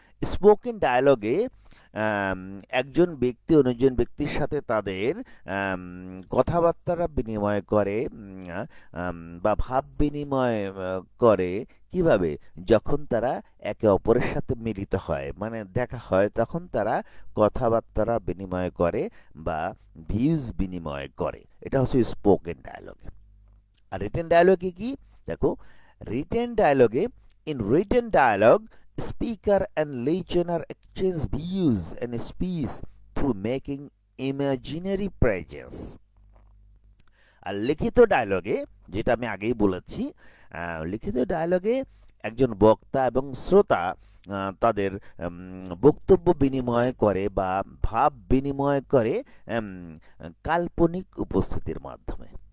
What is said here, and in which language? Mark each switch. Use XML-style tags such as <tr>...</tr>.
<bn>Spoken ডায়ালগে একজন ব্যক্তি অন্যজন ব্যক্তির সাথে তাদের কথাবার্তা বিনিময় করে বা ভাব বিনিময় করে। কিভাবে? যখন তারা একে অপরের সাথে মিলিত হয়, মানে দেখা হয়, তখন তারা কথাবার্তা বিনিময় করে বা ভিউজ বিনিময় করে। এটা হচ্ছে স্পোকেন ডায়ালগে। আর রিটেন ডায়ালগে কি? দেখো, written ডায়ালগে,</bn> <en>In written dialogue, speaker and listener exchange views and speech through making imaginary presence.</en> <bn>আর লিখিত ডায়লগে, যেটা আমি আগেই বলেছি, লিখিত ডায়লগে একজন বক্তা এবং শ্রোতা তাদের বক্তব্য বিনিময় করে বা ভাব বিনিময় করে উম, কাল্পনিক উপস্থিতির মাধ্যমে।</bn>